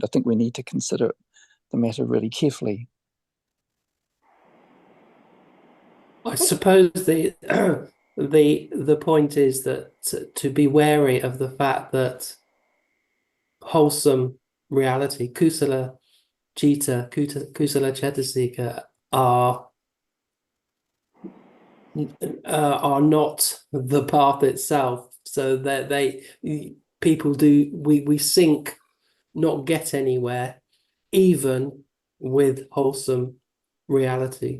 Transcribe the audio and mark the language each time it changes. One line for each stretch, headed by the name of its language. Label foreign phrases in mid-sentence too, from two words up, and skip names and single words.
English: I think we need to consider the matter really carefully. I suppose the the point is that to be wary of the fact that wholesome reality,
Pali: kusala citta, kusala cetasika,
English: are not the path itself. So that people do we sink, not get anywhere, even with wholesome reality.